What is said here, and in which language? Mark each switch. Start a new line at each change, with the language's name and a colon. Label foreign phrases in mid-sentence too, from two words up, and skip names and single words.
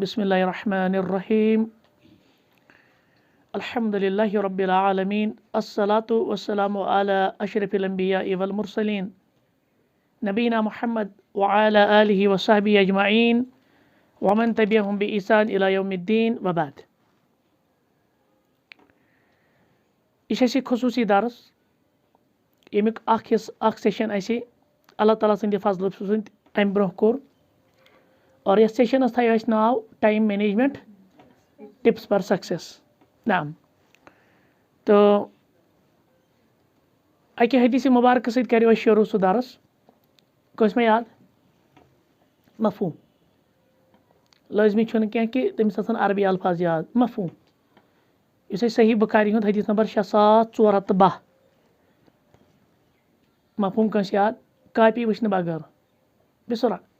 Arabic: بسم الله الرحمن الرحيم. الحمد لله رب العالمين. الصلاة والسلام على أشرف الأنبياء والمرسلين نبينا محمد وعلى آله وصحبه أجمعين ومن تبعهم بإحسان إلى يوم الدين وبعد.
Kashmiri: یہ چھِ خصوصی درس ییٚمیُک اکھ سیشن اَسہِ اللہ تعالیٰ سٕنٛدِ فضلہٕ سۭتۍ اَمہِ برونٛہہ کوٚر اور یَتھ سیشنَس تھایو اَسہِ ناو
English: Time Management Tips for Success.
Kashmiri: نعم تہٕ اَکہِ حدیثِ مُبارکہٕ سۭتۍ کَریو اَسہِ شروٗع سُہ درس کٲنٛسہِ مےٚ یاد مفہوٗم لٲزمی چھُنہٕ کینٛہہ کہِ تٔمِس آسَن عربی الفاظ یاد. مفہوٗم یُس اَسہِ صحیح بُخاری ہُنٛد حدیث نمبر 6412 مفہوٗم کٲنٛسہِ یاد کاپی وٕچھنہٕ بغٲر بِسرا